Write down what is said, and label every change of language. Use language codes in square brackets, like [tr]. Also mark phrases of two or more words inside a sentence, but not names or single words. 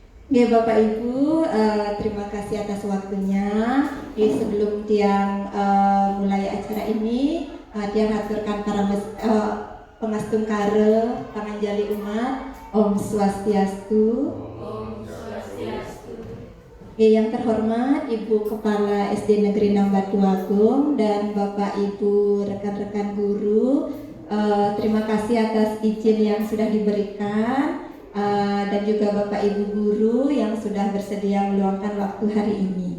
[id] Ya Bapak Ibu, terima kasih atas waktunya. Sebelum Tiang mulai acara ini, [ban] Tiang aturkan para pengastung kare, panganjali umat, Om Swastiastu. Om Swastiastu. [id] Yang terhormat Ibu Kepala SD Negeri 6 Batu Agung dan Bapak Ibu rekan-rekan guru, terima kasih atas izin yang sudah diberikan. Dan juga Bapak Ibu guru yang sudah bersedia meluangkan waktu hari ini.